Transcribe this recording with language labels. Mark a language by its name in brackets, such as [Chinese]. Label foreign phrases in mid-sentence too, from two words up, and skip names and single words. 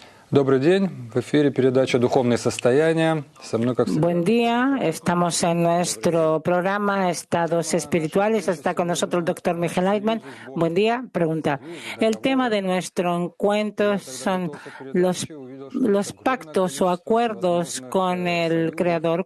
[Russian] Добрый день. В эфире передача «Духовные состояния». Со мной, как всегда. [Spanish] Buen día, estamos en nuestro programa Estados Espirituales. Está con nosotros el doctor Miguel Eitman. Buen día, pregunta. El tema de nuestro encuentro son los pactos o acuerdos con el Creador.